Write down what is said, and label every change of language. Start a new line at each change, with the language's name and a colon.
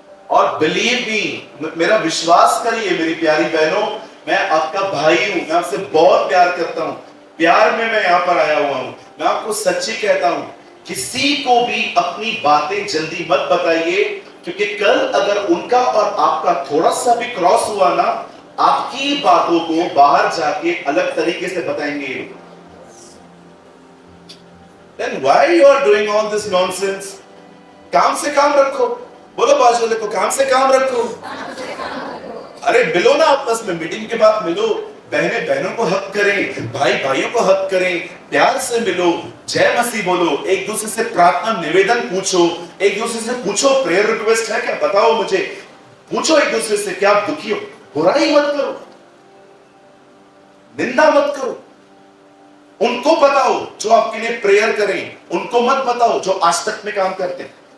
Hindi: और
English: believe me,
Hindi: मेरा विश्वास करिए मेरी प्यारी बहनों, मैं आपका भाई हूं, मैं आपसे बहुत प्यार करता हूं, प्यार में मैं यहां पर आया हुआ हूं। मैं आपको सच्ची कहता हूं, किसी को भी अपनी बातें जल्दी मत बताइए, क्योंकि कल अगर उनका और आपका थोड़ा सा भी क्रॉस हुआ ना, आपकी बातों को बाहर जाके अलग तरीके से बताएंगे।
English: Then why you are doing all this nonsense?
Hindi: काम से काम रखो। बोलो बाजू वाले को, काम से काम रखो। अरे मिलो ना आपस में, मीटिंग के बाद मिलो, बहनें बहनों को हक करें, भाई भाइयों को हक करें, प्यार से मिलो, जय मसीह बोलो, एक दूसरे से प्रार्थना निवेदन पूछो, एक दूसरे से पूछो प्रेयर रिक्वेस्ट है क्या, बताओ मुझे, पूछो एक दूसरे से क्या आप दुखी हो, बुराई मत करो, निंदा मत करो, उनको बताओ जो आपके लिए प्रेयर करें, उनको मत बताओ जो आज तक में काम करते हैं।